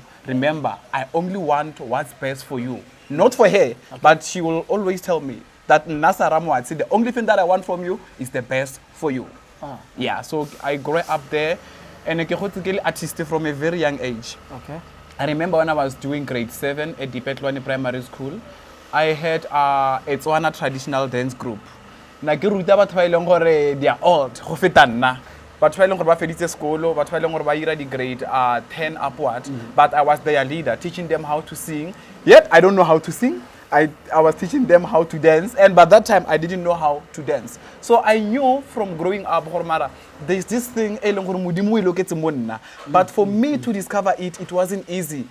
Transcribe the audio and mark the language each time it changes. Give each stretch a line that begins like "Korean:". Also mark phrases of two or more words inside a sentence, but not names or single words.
English: Remember I only want what's best for you. Not for her, but she will always tell me that the only thing that I want from you is the best for you. Yeah, so I grew up there and I got artistic from a very young age. Okay. I remember when I was doing grade 7 at Dipetlwane Primary School, I had a Tswana traditional dance group.
Tswana: Na ke ruta batho ba ileng gore
English: they are old
Tswana: go feta nna. Batho ba ileng gore ba feditse sekolo, batho ba ileng gore ba ira di grade 10 upward,
English: but I was their leader, teaching them how to sing. Yet I don't know how to sing. I was teaching them how to dance, and by that time I didn't know how to dance. So I knew from growing up there's this thing but for me to discover it wasn't easy.